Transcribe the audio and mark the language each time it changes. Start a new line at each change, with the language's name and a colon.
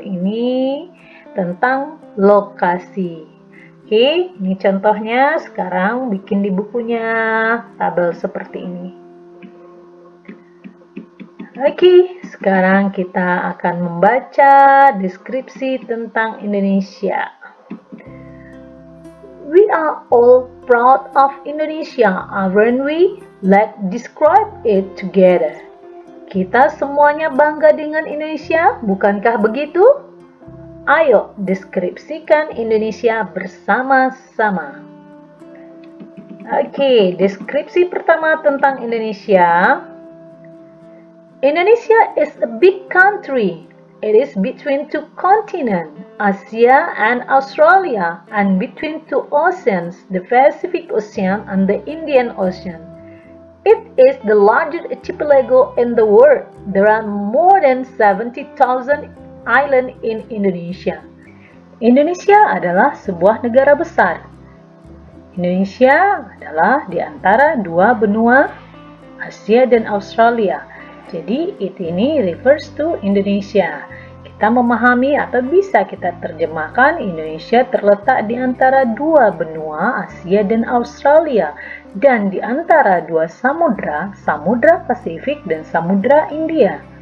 Indonesian: Ini tentang lokasi. Oke, ini contohnya. Sekarang bikin di bukunya tabel seperti ini. Oke, sekarang kita akan membaca deskripsi tentang Indonesia.
English: We are all proud of Indonesia, aren't we? Let's describe it together.
Indonesian: Kita semuanya bangga dengan Indonesia, bukankah begitu? Ayo, deskripsikan Indonesia bersama-sama. Oke, deskripsi pertama tentang Indonesia.
English: Indonesia is a big country. It is between two continents, Asia and Australia, and between two oceans, the Pacific Ocean and the Indian Ocean. It is the largest archipelago in the world. There are more than 70,000 islands in Indonesia.
Indonesian: Indonesia adalah sebuah negara besar. Indonesia adalah di antara dua benua, Asia dan Australia. Jadi ini
English: refers to
Indonesian: Indonesia. Kita memahami atau bisa kita terjemahkan Indonesia terletak di antara dua benua Asia dan Australia dan di antara dua samudra, Samudra Pasifik dan Samudra India.